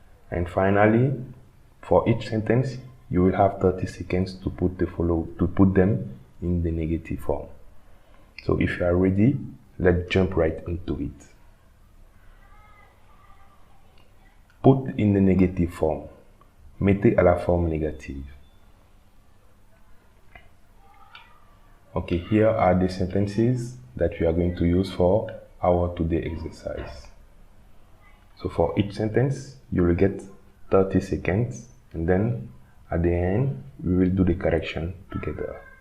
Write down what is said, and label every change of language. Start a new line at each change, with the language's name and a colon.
English: And finally, for each sentence, you will have 30 seconds to put them in the negative form. So if you are ready, let's jump right into it. Put in the negative form.
French: Mettez à la forme négative.
English: Okay, here are the sentences that we are going to use for our today exercise. So for each sentence, you will get 30 seconds, and then at the end, we will do the correction together.